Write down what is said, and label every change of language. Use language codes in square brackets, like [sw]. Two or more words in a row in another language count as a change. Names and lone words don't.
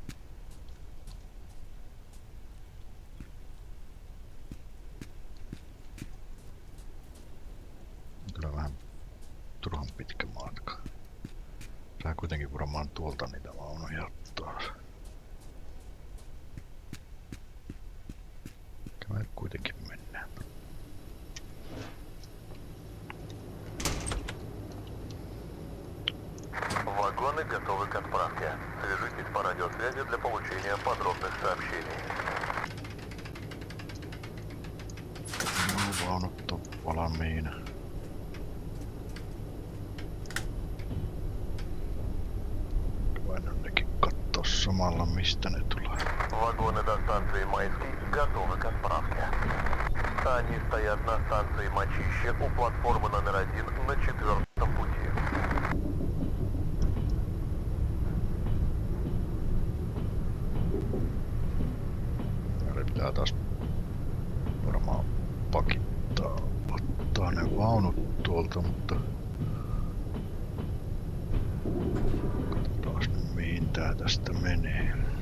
[fi] Kyllä vähän turhan pitkä matka. Tää kuitenkin varmaan tuolta niitä vaunuja taas. Kyllä kuitenkin mennään. [ru] Вагоны готовы к отправке. Свяжитесь по радиосвязи для получения подробных сообщений. [fi] No, vaunut on valmiina. Voin nekin kattoo samalla mistä ne tulee. [ru] Вагоны до станции Майский готовы к отправке. Они стоят на станции Мочище у платформы номер 1 на 4-м пути. [fi] Eli pitää taas varmaan pakittaa, ottaa ne vaunut tuolta, mutta katsotaan nyt mihin tää tästä menee.